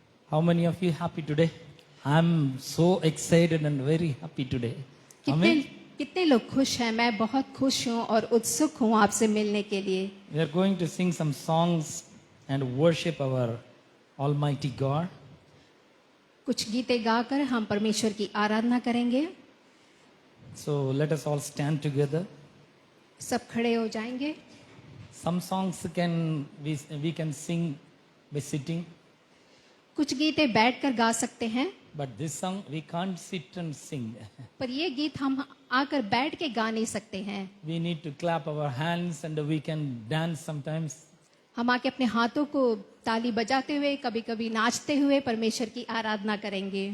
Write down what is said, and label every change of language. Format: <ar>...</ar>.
<en>How many of you happy today? I'm so excited and very happy today. Amen.</en> <hi>कितने लोग खुश हैं? मैं बहुत खुश हूँ और उत्सुक हूँ आपसे मिलने के लिए।</hi> <en>We are going to sing some songs and worship our Almighty God.</en> <hi>कुछ गीते गाकर हम परमेश्वर की आराधना करेंगे।</hi> <en>So let us all stand together.</en> <hi>सब खड़े हो जाएंगे।</hi> <en>Some songs we can sing by sitting.</en> <hi>कुछ गीते बैठकर गा सकते हैं,</hi> <en>But this song we can't sit and sing.</en> <hi>पर ये गीत हम आकर बैठ के गा नहीं सकते हैं।</hi> <en>We need to clap our hands and we can dance sometimes.</en> <hi>हम आके अपने हाथों को ताली बजाते हुए, कभी कभी नाचते हुए परमेश्वर की आराधना करेंगे।</hi>